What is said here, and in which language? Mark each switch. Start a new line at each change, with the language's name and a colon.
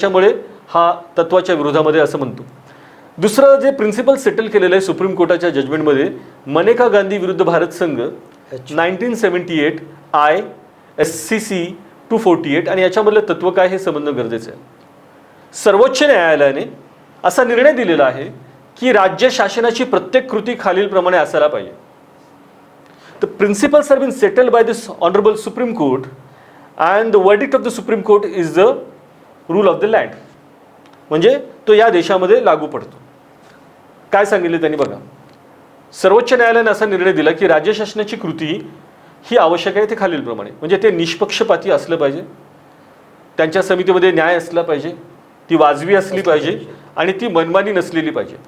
Marathi: त्याच्यामुळे हा तत्वाच्या विरोधामध्ये असं म्हणतो. दुसरं जे प्रिन्सिपल सेटल केलेलं आहे सुप्रीम कोर्टाच्या जजमेंटमध्ये, मनेका गांधी विरुद्ध भारत संघ 1978 ISCC 248, आणि याच्यामधलं तत्व काय हे समजणं गरजेचं आहे. सर्वोच्च न्यायालयाने असा निर्णय दिलेला आहे की राज्य शासनाची प्रत्येक कृती खालीलप्रमाणे असायला पाहिजे.
English: The principles have been settled by this honorable Supreme Court and the verdict of the Supreme Court is the rule of the land.
Marathi: म्हणजे तो या देशामध्ये लागू पडतो. काय सांगितले त्यांनी बघा, सर्वोच्च न्यायालयाने असा निर्णय दिला की राज्य शासनाची कृती ही आवश्यक आहे ते खालीलप्रमाणे, म्हणजे ते निष्पक्षपाती असलं पाहिजे, त्यांच्या समितीमध्ये न्याय असला पाहिजे, ती वाजवी असली पाहिजे आणि ती मनमानी नसलेली पाहिजे.